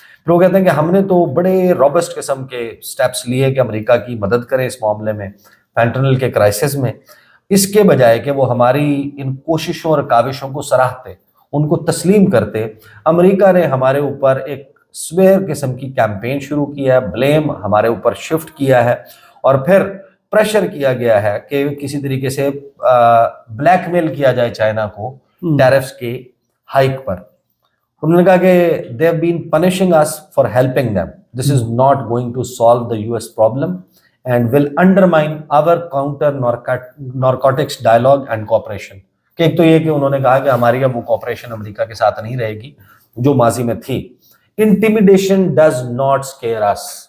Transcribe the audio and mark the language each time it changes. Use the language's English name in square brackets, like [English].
[Urdu] پھر وہ کہتے ہیں کہ ہم نے تو بڑے روبسٹ قسم کے سٹیپس لیے کہ امریکہ کی مدد کریں اس معاملے میں، فینٹنل کے کرائسس میں، اس کے بجائے کہ وہ ہماری ان کوششوں اور کاوشوں کو سراہتے، ان کو تسلیم کرتے. امریکہ نے ہمارے اوپر ایک سویئر قسم کی کیمپین شروع کیا ہے، بلیم ہمارے اوپر شفٹ کیا ہے، اور پھر پریشر کیا گیا ہے کہ کسی طریقے سے بلیک میل کیا جائے چائنا کو ٹیرفز کے ہائیک پر. انہوں نے کہا کہ [English] they have been punishing us for helping them. This is not going to solve the US problem and will undermine our counter narcotics dialogue and cooperation. [Urdu] کہ ایک تو یہ کہ انہوں نے کہا کہ ہماری اب وہ کوپریشن امریکہ کے ساتھ نہیں رہے گی جو ماضی میں تھی. [English] Intimidation does not scare us.